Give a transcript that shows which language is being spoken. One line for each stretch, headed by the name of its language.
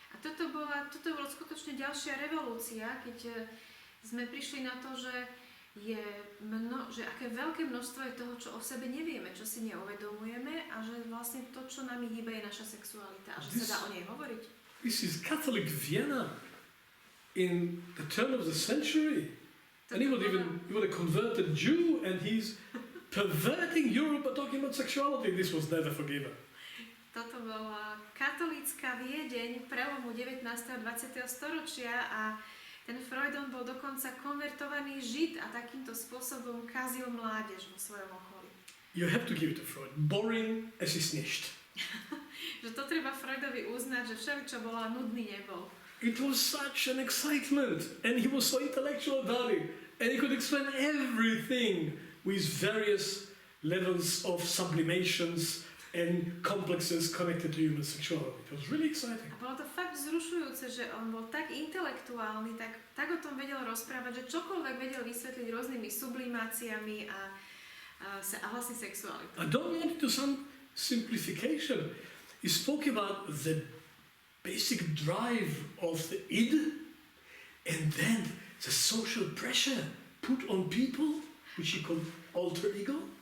Slovak: A toto bola skutočne ďalšia revolúcia, keď sme prišli na to, že aké veľké množstvo je toho, čo o sebe nevieme, čo si neuvedomujeme a že vlastne to, čo nami hýba, je naša sexualita a že sa dá o nej hovoriť.
English: This is Catholic Vienna in the turn of the century. And he was a converted Jew and he's perverting Europe by talking about sexuality. This was never forgiven.
Slovak: Toto bola katolícka Viedeň prelomu 19. a 20. storočia a ten Freudon bol dokonca konvertovaný Žid a takýmto spôsobom kazil mládež vo svojom okolí.
English: You have to give it to Freud. Boring as is nicht.
Slovak: Že to treba Freudovi uznať, že všeličo bolo a nudný nebol.
English: It was such an excitement and he was so intellectual about it and he could explain everything with various levels of sublimations and complexes connected to human sexuality. It was really exciting.
Slovak: A bolo to fakt vzrušujúce, že on bol tak intelektuálny, tak o tom vedel rozprávať, že čokoľvek vedel vysvetliť rôznymi sublimáciami a vlastne sexualitou.
English: I don't want it to some simplification. He spoke about the basic drive of the id and then the social pressure put on people, which he called alter ego.